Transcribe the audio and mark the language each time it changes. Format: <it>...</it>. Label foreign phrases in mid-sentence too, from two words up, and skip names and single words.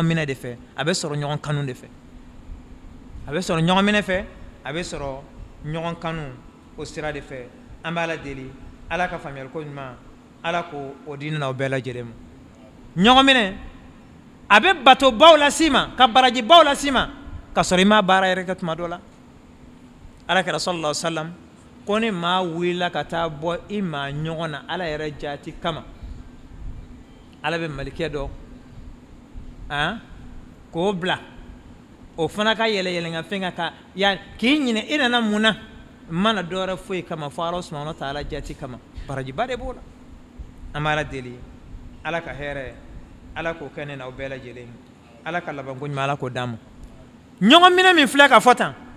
<bm>minɛ de fɛ a bɛ sɔrɔ ɲɔgɔn kanu de fɛ a bɛ sɔrɔ ɲɔgɔn minɛ fɛ a bɛ sɔrɔ ɲɔgɔn kanu o sira de fɛ an b'a la deli ala ka faamuyali ko ɲuman ala ko o di ne n'aw bɛɛ lajɛlen ma ɲɔgɔn minɛ a bɛ batobaw las'i ma ka barajibaw las'i ma ka sɔrɔ i m'a baara yɛrɛ kɛ tuma dɔ la alakira</bm> <ar>صلى الله عليه وسلم</ar> <bm>ko ni maa wulila ka taa bɔ i maa ɲɔgɔn na ala yɛrɛ jaati kama ala bɛ malikɛ dɔ k'o bila o fana ka yɛlɛ fɛn ka k'i ɲinɛ i nana mun na mana dɔwɛrɛ foyi kama fo ala</bm> <ar>سبحانه وتعالى</ar> <bm>jaati kama barajiba de b'o la an b'a la deli ala ka hɛrɛ ala k'o kɛ ne n'aw bɛɛ lajɛlen ala ka labanko ɲuman ala k'o d'an ma ɲɔgɔn minɛ min filɛ ka fɔ tan</bm>